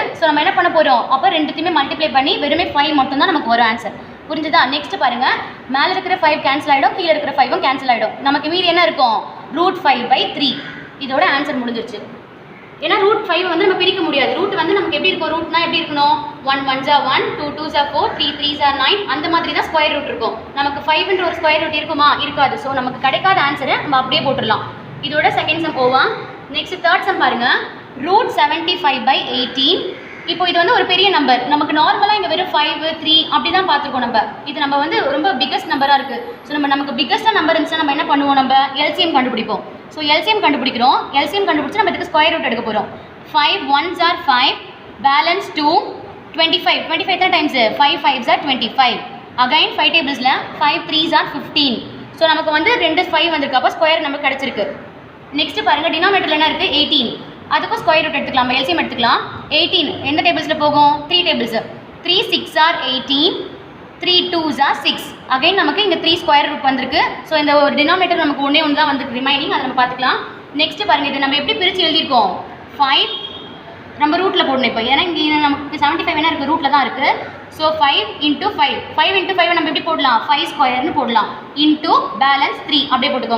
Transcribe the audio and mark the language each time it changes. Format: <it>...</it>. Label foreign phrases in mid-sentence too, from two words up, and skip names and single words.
<ta>ஸோ நம்ம என்ன பண்ண போகிறோம் அப்போ ரெண்டுத்தையுமே மல்டிப்ளை பண்ணி வெறுமே 5 மட்டும் தான் நமக்கு வரும் ஆன்சர். புரிஞ்சுதா. நெக்ஸ்ட் பாருங்கள் மேலே இருக்கிற 5 கேன்சல் ஆகிடும், கீழே இருக்கிற 5ம் கேன்சல் ஆகிடும். நமக்கு மீதி என்ன இருக்கும் √5/3. இதோட ஆன்சர் முடிஞ்சிருச்சு. ஏன்னா √5 வந்து நம்ம பிரிக்க முடியாது. ரூட் வந்து நமக்கு எப்படி இருக்கும் ரூட்னா எப்படி இருக்கணும்</ta> <en>1 1s are 1 2 2s are 4 3 3s are 9</en> <ta>அந்த மாதிரி தான்</ta> <en>square root</en> <ta>இருக்கும். நமக்கு 5ன்ற ஒரு</ta> <en>square root</en> <ta>இருக்குமா இருக்காது. ஸோ நமக்கு கிடைக்காத ஆன்சரை நம்ம அப்படியே போட்டுடலாம். இதோட</ta> <en>second sum</en> <ta>ஓவா.</ta> <en>next third sum</en> <ta>பாருங்க √75/18. இப்போ இது வந்து ஒரு பெரிய நம்பர். நமக்கு நார்மலாக இங்கே வெறும் 5 3 அப்படி தான் பார்த்துருக்கோம் நம்ம. இது நம்ம வந்து ரொம்ப பிக்கஸ்ட் நம்பராக இருக்குது. ஸோ நமக்கு பிக்கஸ்ட்டாக நம்பர் இருந்துச்சுன்னா நம்ம என்ன பண்ணுவோம் நம்ம எல்சிஎம் கண்டுபிடிப்போம். ஸோ எல்சிஎம் கண்டுபிடிக்கிறோம். எல்சிஎம் கண்டுபிடிச்சு நம்ம இதுக்கு</ta> <en>square root</en> <ta>எடுக்க போகிறோம்.</ta> <en>5 1s are 5 பேலன்ஸ் 2 25 தான் டைம்ஸ் 5 5s are 25. அகைன் 5 டேபிள்ஸில் 5 3s are 15.</en> <ta>ஸோ நமக்கு வந்து 2 5 வந்திருக்கு. அப்போ ஸ்கொயர் நமக்கு கிடச்சிருக்கு. நெக்ஸ்ட் பாருங்கள் டினாமினேட்டரில் என்ன இருக்குது 18. அதுக்கும்</ta> <en>square root</en> <ta>எடுத்துக்கலாம், எல்சிஎம் எடுத்துக்கலாம். 18 எந்த டேபிள்ஸில் போகும்</ta> <en>3 tables 3 6s are 18 3 2s are 6.</en> <ta>அகைன் நமக்கு இங்கே 3</ta> <en>square root</en> <ta>வந்திருக்கு. ஸோ இந்த ஒரு டினாமினேட்டர் நமக்கு ஒன்றே ஒன்று தான் வந்து ரிமைனிங், அதை நம்ம பார்த்துக்கலாம். நெக்ஸ்ட் பாருங்கள் இது நம்ம எப்படி பிரித்து எழுதியிருக்கோம் 5 நம்ம ரூட்டில் போடணும். இப்போ ஏன்னா இங்கே நமக்கு 75 என்ன இருக்குது ரூட்டில் தான் இருக்குது. ஸோ 5 × 5 நம்ம எப்படி போடலாம் 5 ஸ்கொயர்னு போடலாம்</ta> <en>into balance 3</en> <ta>அப்படியே போட்டுக்கோங்க.</ta>